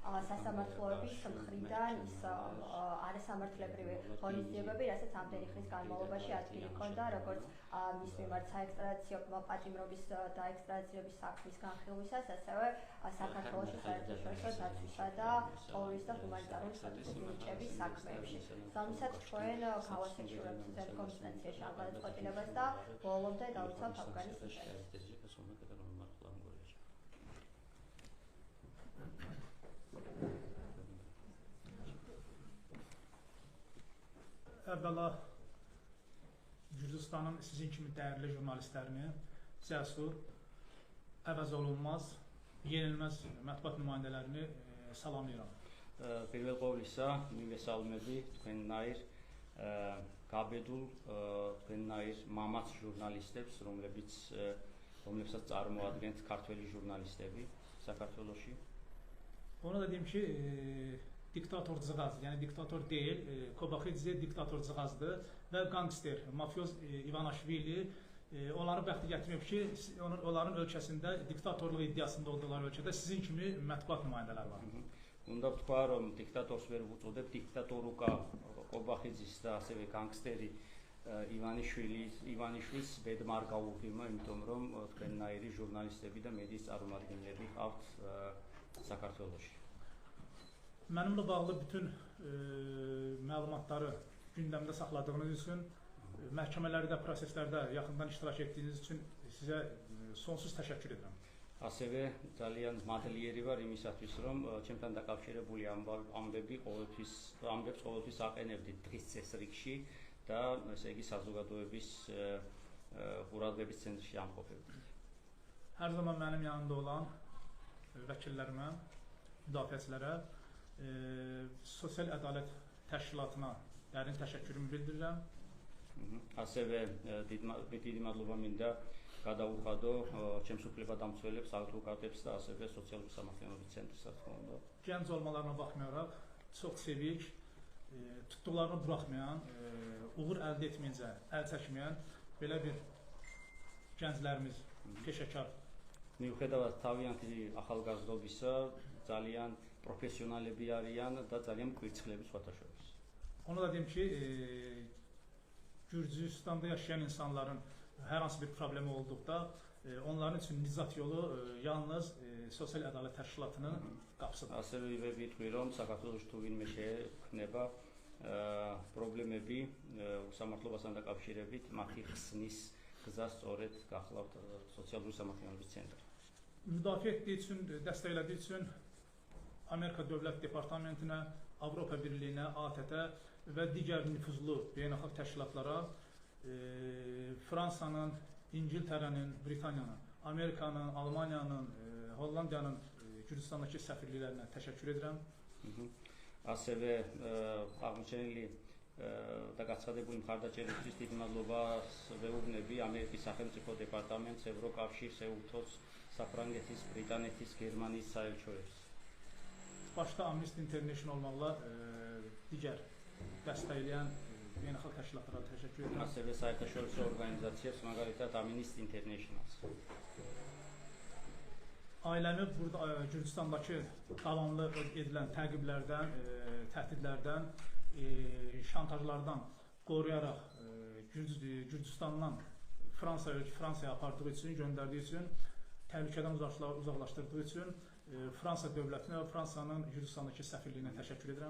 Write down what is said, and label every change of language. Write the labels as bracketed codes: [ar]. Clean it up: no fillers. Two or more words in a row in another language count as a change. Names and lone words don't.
[ka] სასამართლოების მხრიდან ის არასამართლებრივი ღონისძიებები, რასაც ამდენი ხნის განმავლობაში ადგილი ჰქონდა, როგორც მის მიმართ საექსტრადიციო პატიმრობის და ექსტრადიციების საქმის განხილვისას, ასევე საქართველოში საერთაშორისო დაცვისა და ტოვების და ჰუმანიტარული სტატუსის მინიჭების საქმეებში. რომელსაც ჩვენ გავასექშურებთ ზემო ინსტანციაში ამ გადაწყვეტილებას და ბოლომდე დავიცავთ ავგანის ინტერესს. [az] Əvvəla Gürcüstanın sizin kimi dəyərli jurnalistlərini cəsur, əvəz olunmaz, yenilməz mətbuat nümayəndələrini salamlayıram. [ka] Პირველ ყოვლისა მივესალმები თქვენნაირ გაბედულ თქვენნაირ მამაც ჟურნალისტებს, რომლებსაც წარმოადგენთ ქართველი ჟურნალისტები საქართველოში. [az] Ona da deyim ki, diktatorcığaz, yəni diktator deyil, Kobaxidze diktatorcığazdır və gangster, mafyoz İvanaşvili onların bəxti gətirməyib ki, onların ölkəsində diktatorluq iddiasında olduqları ölkədə sizin kimi mətbuat nümayəndələr var. [ka] უნდა ვთქვა, რომ დიქტატორს ვერ ვუწოდებ, დიქტატორუკა კობახიძის და ასევე განგსტერი ივანიშვილის ბედმა არ გაუღიმა, იმიტომ რომ თქვენნაირი ჟურნალისტები და მედიის წარმომადგენლები ყავთ საქართველოში. [az] Mənimlə bağlı bütün məlumatları gündəmdə saxladığınız üçün, məhkəmələrdə, proseslərdə yaxından iştirak etdiyiniz üçün sizə sonsuz təşəkkür edirəm. [ka] ასევე ძალიან მადლიერი ვარ იმისათვის, რომ ჩემთან დაკავშირებული ამბებს ყოველთვის აყენებდით დღის წესრიგში და ესე იგი საზოგადოების ყურადღების ცენტრში ამყოფებდით. [az] Hər zaman mənim yanımda olan vəkillərimə, müdafiəçilərə, sosial ədalət təşkilatına dərin təşəkkürümü bildirirəm. [ka] ასევე დიდი მადლობა მინდა გადავუხადო ჩემს უფლებადამცველებს, ადვოკატებს და ასევე სოციალური სამართლიანობის ცენტრს, რა თქმა უნდა. [az] Gənc olmalarına baxmayaraq, çox sevik, tutduqlarını buraxmayan, uğur əldə etməyincə əl çəkməyən belə bir gənclərimiz, peşəkar. [ka] მიუხედავად თავიანთი ახალგაზრდობისა, ძალიან პროფესიონალები არიან და ძალიან მკვირცხლები სხვათა შორის. [az] Onu da deyim ki, Gürcüstanda yaşayan insanların hər hansı bir problemi olduqda onların üçün nicat yolu yalnız sosial ədalət təşkilatının qapısıdır. [ka] ასევე ვიტყვი, რომ საქართველოში თუ ვინმე შეექმნება პრობლემები უსამართლობასთან დაკავშირებით, მათი ხსნის გზა სწორედ გახლავთ სოციალური სამართლიანობის ცენტრი. [az] Müdafiə etdiyi üçün, dəstəklədiyi üçün Amerika Dövlət Departamentinə, Avropa Birliyinə, ATƏT-ə və digər nüfuzlu beynəlxalq təşkilatlara Fransanın, İngiltərənin, Britaniyanın, Amerikanın, Almaniyanın, Hollandiyanın Gürcüstandakı səfirliklərinə təşəkkür edirəm. [ka] ასევე აღმოჩენილი და გაცხადებული მხარდაჭერისთვის დიდი მადლობას ვეუბნები ამერიკის სახელმწიფო დეპარტამენტს, ევროკავშირს, EUTOS, საფრანგეთის, ბრიტანეთის, გერმანიის საელჩოებს. [az] Başda Amnesty International olmaqla digər dəstəkləyən beynəlxalq təşkilatlara təşəkkür edirəm. [ka] ასევე საერთაშორისო ორგანიზაციებს, მაგალითად Amnesty International-ს. [az] Ailəmi burada Gürcüstandakı davamlı edilən təqiblərdən, təhdidlərdən, şantajlardan qoruyaraq Gürcüstandan Fransaya apardığı üçün, göndərdiyi üçün, təhlükədən uzaqlaşdırdığı üçün Fransa dövlətinə və Fransanın Gürcüstandakı səfirliyinə təşəkkür edirəm.